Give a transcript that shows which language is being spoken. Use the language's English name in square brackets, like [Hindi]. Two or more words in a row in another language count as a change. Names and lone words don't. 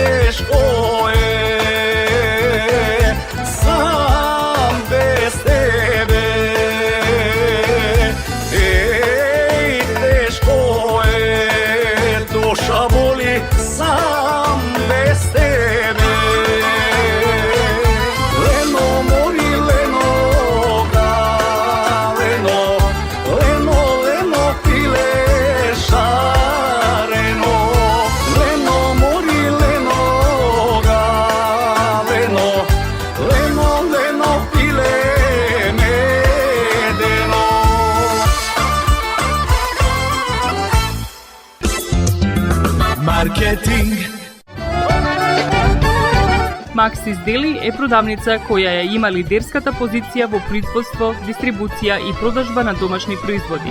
[Serbian] teško je sam bez tebe. Ej, teško je, duša boli sam bez tebe. [Macedonian] Leno mori, leno ga, leno, leno, leno ti leša, reno, leno mori, leno ga, leno, leno, leno ti le medeno. Маркетинг. Максис Дели е продавница која ја има лидерската позиција во производство, дистрибуција и продажба на домашни производи.